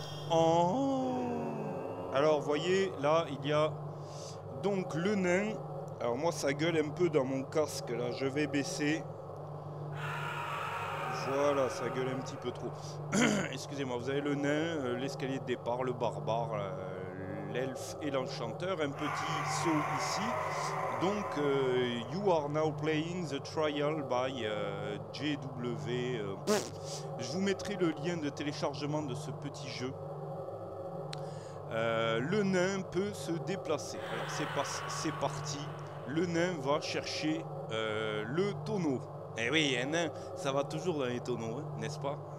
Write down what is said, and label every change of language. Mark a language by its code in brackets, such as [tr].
[fr] Alors, voyez, là, il y a donc le nain. Alors moi, ça gueule un peu dans mon casque, là. Je vais baisser. Voilà, ça gueule un petit peu trop. Excusez-moi, vous avez le nain, l'escalier de départ, le barbare, l'elfe et l'enchanteur. Un petit saut ici. Donc, [en] you are now playing the trial by JW. [fr] Je vous mettrai le lien de téléchargement de ce petit jeu. Le nain peut se déplacer. Alors c'est parti. Le nain va chercher le tonneau. Eh oui, un nain, ça va toujours dans les tonneaux, hein, n'est-ce pas?